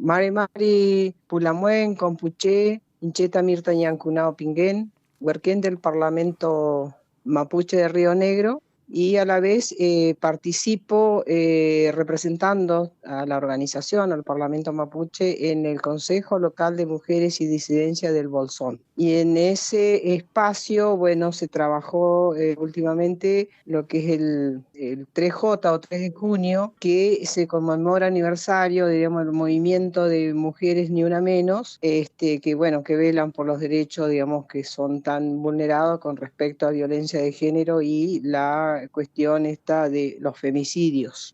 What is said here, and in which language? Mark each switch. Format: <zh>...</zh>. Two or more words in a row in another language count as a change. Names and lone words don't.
<arn>Mari Mari Pulamuen, Compuché, Incheta</arn> <es>Mirta Ñancunao Pinguén, Huerquén del Parlamento Mapuche de Río Negro, y a la vez participo representando a la organización, al Parlamento Mapuche, en el Consejo Local de Mujeres y Disidencia del Bolsón. Y en ese espacio, bueno, se trabajó últimamente lo que es el 3J o 3 de junio, que se conmemora aniversario, digamos, del movimiento de Mujeres Ni Una Menos, que, bueno, que velan por los derechos, digamos, que son tan vulnerados con respecto a violencia de género y la cuestión esta de los femicidios.</es>